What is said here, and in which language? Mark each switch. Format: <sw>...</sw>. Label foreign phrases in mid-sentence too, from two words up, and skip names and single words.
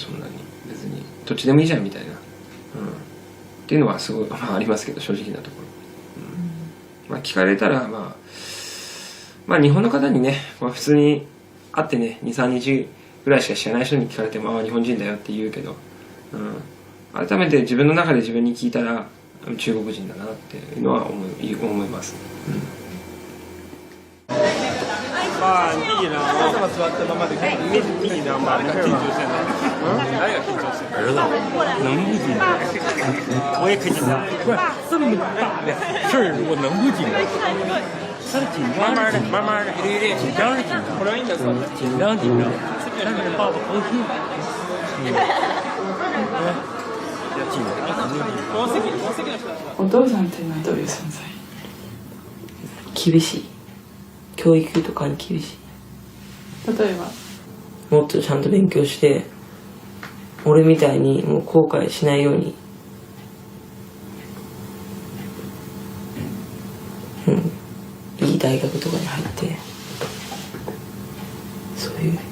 <ja>そんなに別にどっちでもいいじゃんみたいな、っていうのはすごい、ありますけど、正直なところ、聞かれたら、まあ日本の方にね、普通に会ってね 2,3 日ぐらいしか知らない人に聞かれても、日本人だよって言うけど、改めて自分の中で自分に聞いたら中国人だなっていうのは思います。まあ、いいな。朝は座ったままで、いいな、まあ、緊張してない。誰が緊張してる？</ja> <zh>儿子，能不紧张？我也可紧张。不是这么大的事儿，我能不紧张？他紧张，慢慢的，紧张是紧张，紧张，但是爸爸高兴。</zh> <ja>お父さんっていうのはどういう存在？厳しい。教育とかに厳しい。例えばもっとちゃんと勉強して俺みたいにもう後悔しないように、いい大学とかに入ってそういう。</ja>